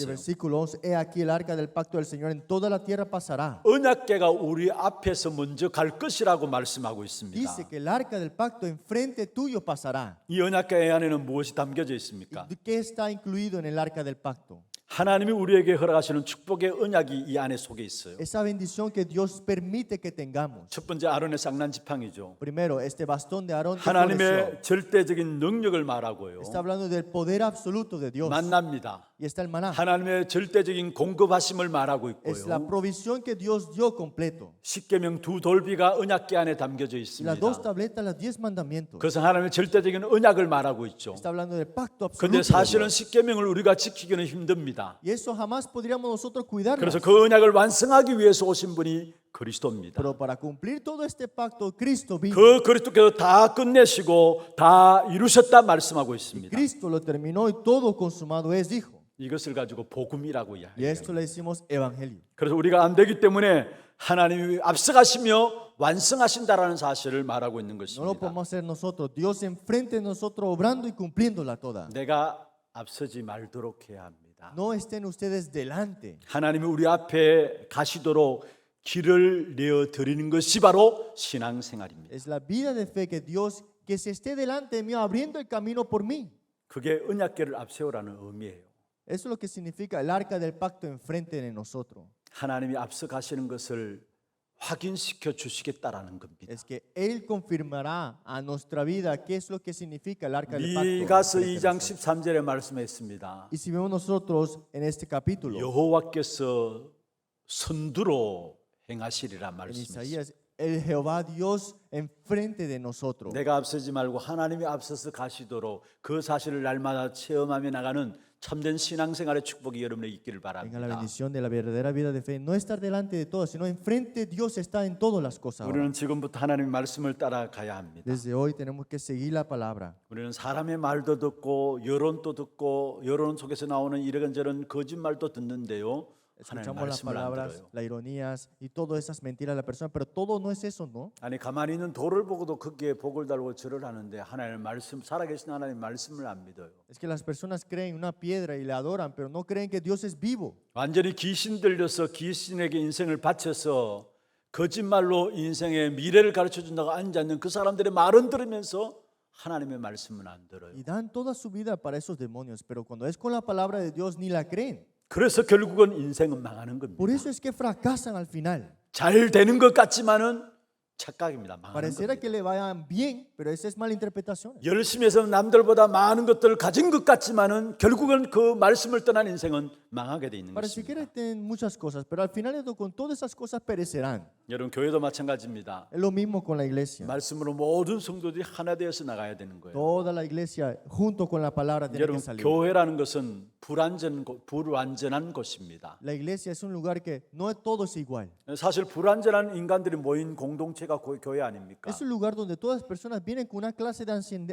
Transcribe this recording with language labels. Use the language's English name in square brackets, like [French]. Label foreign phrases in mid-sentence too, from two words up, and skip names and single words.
[Spanish] versículo 11, he aquí el arca del pacto del Señor en toda la tierra pasará. [Korean] 언약궤가 우리 앞에서 먼저 갈 것이라고 말씀하고 있습니다. [Spanish] Dice que el arca del pacto enfrente tuyo pasará. [Korean] 이 언약궤 안에는 무엇이 담겨져 있습니까? [Spanish] ¿Y qué está incluido en el arca del pacto? [Korean] 하나님이 우리에게 허락하시는 축복의 언약이 이 안에 속에 있어요. [Spanish] Esa bendición que Dios permite que tengamos. [Korean] 첫 번째 아론의 쌍난 지팡이죠. [Spanish] Primero, este bastón de Aarón que floreció. [Korean] 하나님의 절대적인 능력을 말하고요. [Spanish] Está hablando del poder absoluto de Dios. [Korean] 만납니다. [Spanish] Y está el maná. [Korean] 하나님의 절대적인 공급하심을 말하고 [Spanish] Es la [Korean] 있고요. [Spanish] provisión que Dios dio completo. [Korean] 십계명 두 돌비가 언약궤 안에 담겨져 [Spanish] Y [Korean] 있습니다. [Spanish] las dos tabletas, las 10 mandamientos. [Korean] 그래서 하나님의 절대적인 언약을 말하고 있죠. [Spanish] Está hablando del pacto [Korean] 그런데 [Spanish] absoluto. de [Korean] 사실은 [Spanish] Dios. [Korean] 십계명을 우리가 지키기는 힘듭니다. [Spanish] Y eso jamás podríamos nosotros cuidarnos. [Korean] 그래서 그 언약을 완성하기 위해서 오신 분이 그리스도입니다. [Spanish] Pero para cumplir todo este pacto, Cristo vino. [Korean] 그 그리스도께서 다 끝내시고 다 이루셨다 말씀하고 있습니다. [Spanish] Cristo lo terminó y todo consumado es, dijo. [Korean] 이것을 가지고 복음이라고 [Spanish] Y [Korean] 이야기해요. [Spanish] esto le decimos evangelio. [Korean] 그래서 우리가 안 되기 때문에 하나님이 앞서가시며 완성하신다라는 사실을 말하고 있는 [Spanish] No lo [Korean] 것입니다. [Spanish] podemos hacer nosotros. Dios enfrente de nosotros obrando y cumpliéndola toda. [Korean] 내가 앞서지 말도록 해야 합니다. [Spanish] No estén ustedes delante. [Korean] 하나님이 우리 앞에 가시도록 길을 내어 드리는 것이 바로 신앙생활입니다. [Spanish] Es la vida de fe que Dios que se esté delante de mí abriendo el camino por mí. [Korean] 그게 언약궤를 앞세우라는 의미예요. [Spanish] Eso es lo que significa el arca del pacto enfrente de nosotros. [Korean] 하나님이 앞서 가시는 것을 확인시켜 주시겠다라는 겁니다. [Spanish] Es que Él confirmará a nuestra vida qué es lo que significa el arca del pacto. [Korean] 미가서 [Spanish] enfrente de [Korean] 2장 [Spanish] nosotros. [Korean] 13절에 말씀했습니다. [Spanish] Y si vemos nosotros en este capítulo, [Korean] 여호와께서 선두로 행하시리라 [Spanish] en [Korean] 말씀했습니다. [Spanish] Isaías, el Jehová Dios enfrente de nosotros. [Korean] 내가 앞서지 말고 하나님이 앞서서 가시도록 그 사실을 날마다 체험하며 나가는 참된 신앙생활의 축복이 여러분에게 있기를 [Spanish] Tenga la [Korean] 바랍니다. [Spanish] bendición de la verdadera vida de fe. No estar delante de todos, sino enfrente Dios está en todas las cosas. ahora. [Korean] 우리는 지금부터 하나님의 말씀을 따라가야 합니다. [Spanish] Desde hoy tenemos que seguir la palabra. [Korean] 우리는 사람의 말도 듣고 여론도 듣고 여론 속에서 나오는 이런저런 거짓말도 듣는데요. [Spanish] Escuchamos [Korean] 하나님 [Spanish] las [Korean] 말씀을 안 [Spanish] palabras, [Korean] 들어요. [Spanish] las ironías y todas esas mentiras de la persona, pero todo no es eso, ¿no? [Korean] 아니 가만히 있는 돌을 보고도 거기에 복을 달고 절을 하는데 하나님 말씀 살아계신 하나님 말씀을 안 믿어요. [Spanish] Es que las personas creen en una piedra y le adoran, pero no creen que Dios es vivo. [Korean] 완전히 귀신 들려서 귀신에게 인생을 바쳐서 거짓말로 인생의 미래를 가르쳐 준다고 앉아있는 그 사람들의 말은 들으면서 하나님의 말씀은 안 들어요. [Spanish] Y dan toda su vida para esos demonios, pero cuando es con la palabra de Dios ni la creen. [Korean] 그래서 결국은 인생은 망하는 겁니다. [Spanish] Por eso es que fracasan al final. [Korean] 잘 되는 것 같지만은 착각입니다. 망하는 [Spanish] Pareciera [Korean] 겁니다. [Spanish] que le vayan bien, pero esa es mala interpretación. [Korean] 열심히 해서 남들보다 많은 것들을 가진 것 같지만은 결국은 그 말씀을 떠난 인생은 망하게 돼 있는 [Spanish] Pareciera [Korean] 것입니다. [Spanish] que tienen muchas cosas, pero al final con todas esas cosas perecerán. [Korean] 여러분 교회도 마찬가지입니다. [Spanish] Es lo mismo con la iglesia. [Korean] 말씀으로 모든 성도들이 하나 되어서 나가야 되는 거예요. [Spanish] Toda la iglesia junto con la palabra tiene que [Korean] 여러분 [Spanish] salir. [Korean] 교회라는 것은 불완전한 곳입니다. [Spanish] La iglesia es un lugar que no todo es igual. [Korean] 사실 불완전한 인간들이 모인 공동체가 교회 아닙니까? [Spanish] Es un lugar donde todas las personas vienen con una clase de ansiedad,